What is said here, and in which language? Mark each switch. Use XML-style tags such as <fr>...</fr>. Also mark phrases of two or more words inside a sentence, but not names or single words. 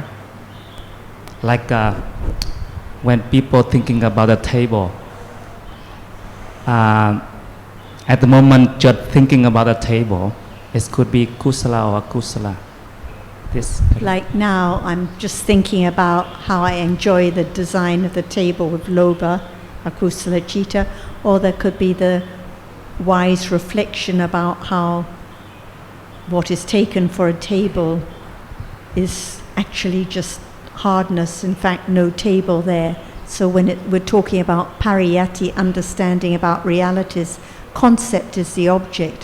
<en>Like when people thinking about the table, at the moment just thinking about the table, it could be kusala or akusala. This Like now, I'm just thinking about how I enjoy the design of the table with lobha,</en> <pi>akusala citta,</pi> <en>or there could be the wise reflection about how what is taken for a table is actually just hardness, in fact no table there. So when we're talking about pariyatti, understanding about realities, concept is the object.</en>